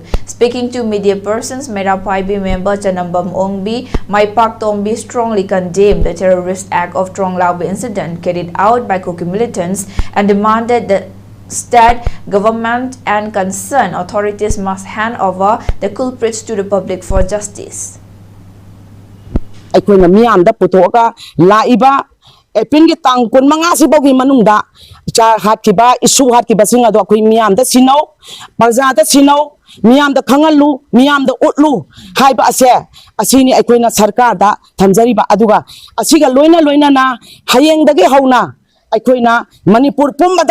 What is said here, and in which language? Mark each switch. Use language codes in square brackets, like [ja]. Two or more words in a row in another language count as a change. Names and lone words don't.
[en] Speaking to media persons, Mairapaibi member Chanambam Ongbi Maipak Tombi strongly condemned the terrorist act of Trong Laube incident carried out by Kuki militants and demanded that state, government, and concerned authorities must hand over the culprits to the public for justice. [mni] ꯑꯩꯈꯣꯏꯅ ꯃꯤꯌꯥꯝꯗ ꯄꯨꯊꯣꯛꯑꯒ ꯂꯥꯛꯏꯕ ꯑꯦꯄ꯭ꯔꯤꯜꯒꯤ ꯇꯥꯡ 15 ꯃꯅꯨꯡꯗ ꯏꯆꯥ ꯍꯥꯠꯈꯤꯕ ꯏꯁꯨ ꯍꯥꯠꯈꯤꯕꯁꯤꯡ ꯑꯗꯨ ꯑꯩꯈꯣꯏ ꯃꯤꯌꯥꯝꯗ ꯁꯤꯟꯅꯧ ꯄ꯭ꯔꯖꯥꯗ ꯁꯤꯟꯅꯧ ꯃꯤꯌꯥꯝꯗ ꯈꯪꯍꯜꯂꯨ ꯃꯤꯌꯥꯝꯗ ꯎꯠꯂꯨ ꯍꯥꯏꯕ ꯑꯁꯤꯅꯤ ꯑꯩꯈꯣꯏꯅ ꯁꯔꯀꯥꯔꯗ ꯊꯝꯖꯔꯤꯕ ꯑꯗꯨꯒ ꯑꯁꯤꯒ ꯂꯣꯏꯅꯅ ꯍꯌꯦꯡꯗꯒꯤ ꯍꯧꯅ ꯑꯩꯈꯣꯏꯅ ꯃꯅꯤꯄꯨꯔ ꯄꯨꯝꯕꯗ